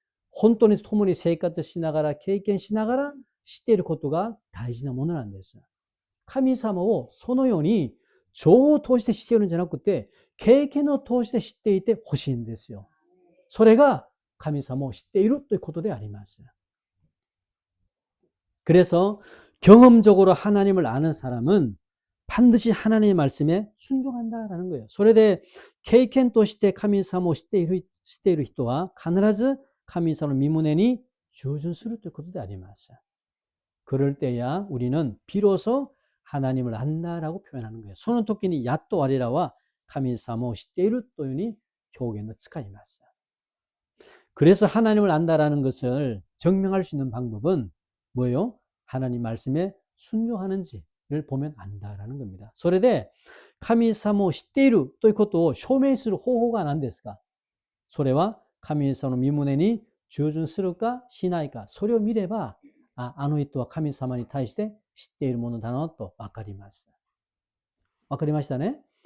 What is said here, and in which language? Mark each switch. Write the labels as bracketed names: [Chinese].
[Japanese] 本当に共に生活しながら経験しながら知っていることが大事なものなんです。神様をそのように情報を通して知っているんじゃなくて経験を通して知っていてほしいんですよ。それが神様を知っているということであります。 [Korean] 그래서 경험적으로 하나님을 아는 사람은 반드시 하나님의 말씀에 순종한다라는 거예요. [Japanese] それで経験として神様を知っている人は必ず神様の御胸に従順するということであります. [Korean] 그럴 때야 우리는 비로소 하나님을 안다라고 표현하는 거예요. [Japanese] その時にやっと我らは神様を知っているというふうに表現を使います. [Korean] 그래서 하나님을 안다라는 것을 증명할 수 있는 방법은 뭐예요? 하나님 말씀에 순종하는지를 보면 안다라는 겁니다. [Japanese] それで神様を知っているということを証明する方法が何ですか？それは神様の御胸に従順するかしないか、それを見れば、あの人は神様に対して知っているものだなと分かります。分かりましたね。